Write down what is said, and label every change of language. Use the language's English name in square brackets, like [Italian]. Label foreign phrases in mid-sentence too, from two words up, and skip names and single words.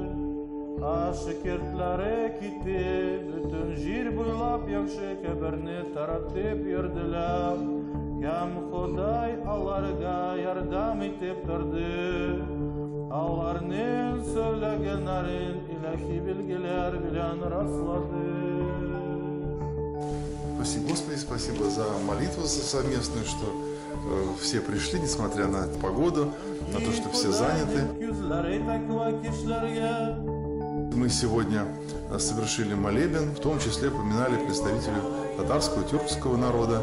[Tatar] Шәкертләре китеп, бөтен җир буйлап яхшы хәбәрне таратып йөрделәр. Һәм Ходай аларга ярдәм итеп торды. Аларның сөйләгәннәрен илаһи билгеләр белән раслады. [Russian] Спасибо, Господи, спасибо за молитву совместную, что все пришли, несмотря на погоду, на то, что все заняты. Мы сегодня совершили молебен, в том числе поминали представителей татарского и тюркского народа.